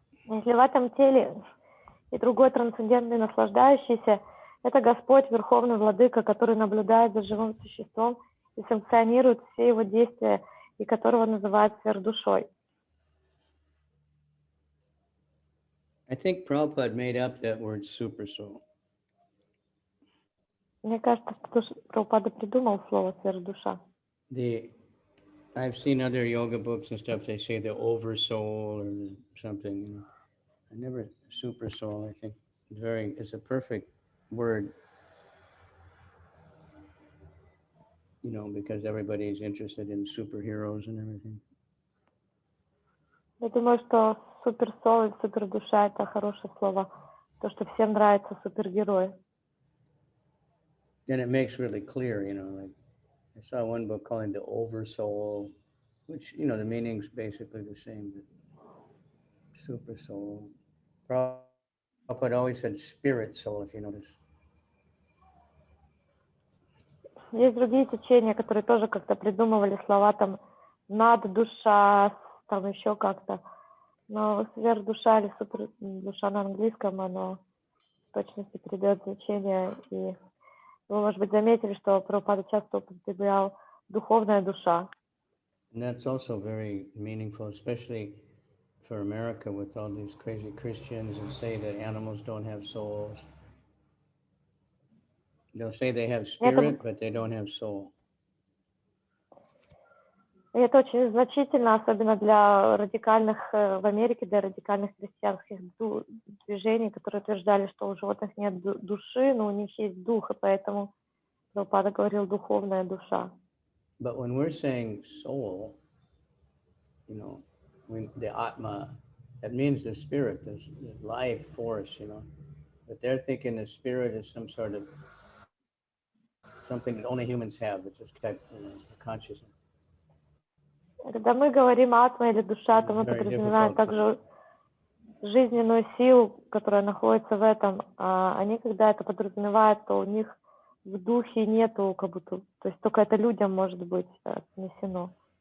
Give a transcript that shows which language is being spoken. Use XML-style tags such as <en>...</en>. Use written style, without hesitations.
<ru>Если в этом теле и другой трансцендентный наслаждающийся, это Господь, Верховный Владыка, который наблюдает за живым существом и санкционирует все его действия, и которого называют сверхдушой.</ru> <en>I think Prabhupada made up that word super soul.</en> <ru>Мне кажется, что Прабхупада придумал слово сверхдуша.</ru> <en>I've seen other yoga books and stuff, they say the oversoul or something. You know. I never, super soul, I think it's a perfect word. You know, because everybody's interested in superheroes and everything.</en> <ru>Я думаю, что суперсол и супердуша — это хорошее слово, то, что всем нравятся супергерои.</ru> <en>then it makes really clear, you know, like I saw one book calling the Oversoul, which, you know, the meaning's basically the same, but super soul. Prabhupada always said spirit soul, if you notice.</en> <ru>Есть другие течения, которые тоже как-то придумывали слова там наддуша, там еще как-то. Но сверхдуша или супердуша на английском, оно в точности передает значение. И вы, может быть, заметили, что Прабхупада часто употреблял духовная душа.</ru> <en>And that's also very meaningful, especially for America with all these crazy Christians who say that animals don't have souls. They'll say they have spirit, but they don't have soul.</en> <ru>И это очень значительно, особенно для радикальных в Америке, для радикальных христианских движений, которые утверждали, что у животных нет души, но у них есть дух, и поэтому Прабхупада говорил духовная душа.</ru> <en>But when we're saying soul, you know, when the Atma, that means the spirit, the life force, you know. But they're thinking the spirit is some sort of something that only humans have. It's just type, you know, consciousness.</en> <ru>Когда мы говорим атма или душа, то мы подразумеваем также жизненную силу, которая находится в этом. А они, когда это подразумевают, то у них в духе нету как будто, то есть только это людям может быть отнесено.</ru>